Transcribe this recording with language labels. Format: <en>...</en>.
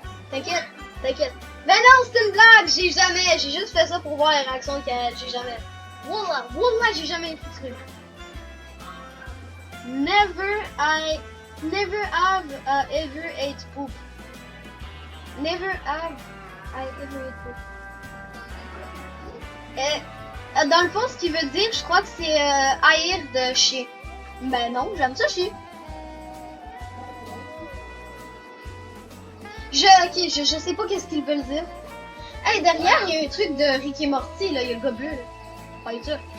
<fr>T'inquiète. Mais non, c'est une blague, j'ai juste fait ça pour voir la réaction de Kael, j'ai jamais. Wallah, j'ai jamais infiltré.</fr> <en>Never have ever ate poop. Never have I ever ate poop.</en> <fr>Et dans le fond, ce qu'il veut dire, je crois que c'est haïr de chier. Ben non, j'aime ça chier. Je sais pas qu'est-ce qu'ils veulent dire. Hey, derrière, il y a un truc de Rick et Morty, là, il y a le gars bleu, là. Pas sûr.</fr>